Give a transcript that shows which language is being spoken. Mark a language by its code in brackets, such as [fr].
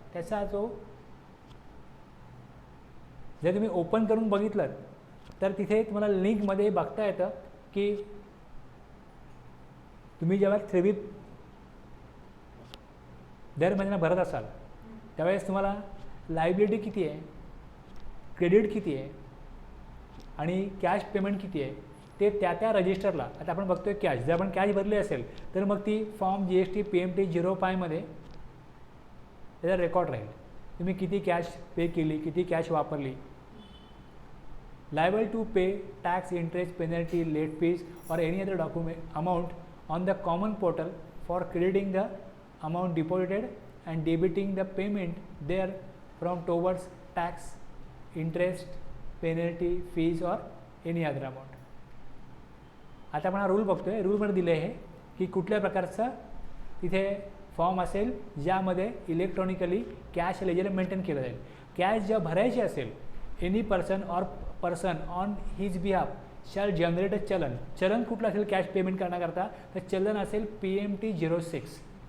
[mr] त्याचा जो जर तुम्ही ओपन करून बघितलं तर तिथे तुम्हाला लिंकमध्ये बघता येतं की तुम्ही जेव्हा 3B दर महिन्याला भरत असाल त्यावेळेस तुम्हाला लायबिलिटी किती आहे, क्रेडिट किती आहे आणि कॅश पेमेंट किती आहे ते त्या रजिस्टरला. आता आपण बघतोय कॅश, जर आपण कॅश भरली असेल तर मग ती फॉर्म GST PMT 05 मध्ये त्याचा रेकॉर्ड राहील. तुम्ही किती कॅश पे केली, किती कॅश वापरली. [en] Liable to pay tax, interest, penalty, late fees और any other document amount on the common portal for crediting the amount deposited and debiting the payment there from towards tax, interest, penalty, fees और any other amount. [mr] आता आपण हा rule बघतोय. रूलमध्ये दिले आहे की कुठल्या प्रकारचा तिथे फॉर्म असेल ज्यामध्ये इलेक्ट्रॉनिकली कॅश लेजर मेंटेन केलं जाईल. कॅश जेव्हा भरायची असेल, [en] Any person on his behalf shall generate a challan. [mr] चलन कुठलं असेल कॅश पेमेंट करण्याकरता? तर चलन असेल PMT 06.